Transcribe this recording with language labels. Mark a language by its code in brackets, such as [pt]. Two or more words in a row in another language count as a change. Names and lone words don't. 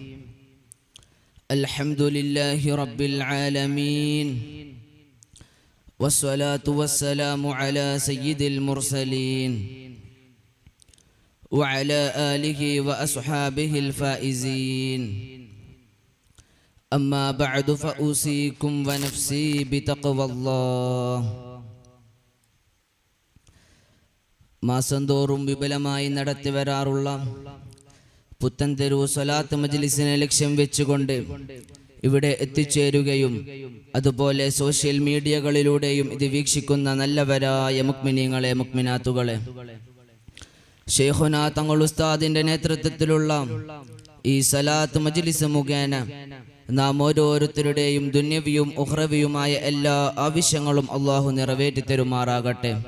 [ar] الحمد لله رب العالمين، والصلاة والسلام على سيد المرسلين وعلى آله وأصحابه الفائزين. أما بعد فأوصيكم ونفسي بتقوى الله. [ml] മാസം തോറും വിപുലമായി നടത്തി വരാറുള്ള പുത്തൻതെരു സ്വലാത്ത് മജ്ലിസിനെ ലക്ഷ്യം വെച്ചുകൊണ്ട് ഇവിടെ എത്തിച്ചേരുകയും അതുപോലെ സോഷ്യൽ മീഡിയകളിലൂടെയും ഇത് വീക്ഷിക്കുന്ന നല്ലവരായ മുഅ്മിനീങ്ങളെ മുഅ്മിനാത്തുകളെ, ശൈഖുനാ തങ്ങൾ ഉസ്താദിന്റെ നേതൃത്വത്തിലുള്ള ഈ സ്വലാത്ത് മജ്ലിസ് മുഖേന നാം ഓരോരുത്തരുടെയും ദുന്യവിയും ഉഖ്റവിയുമായ എല്ലാ ആവശ്യങ്ങളും അള്ളാഹു നിറവേറ്റി തരുമാറാകട്ടെ.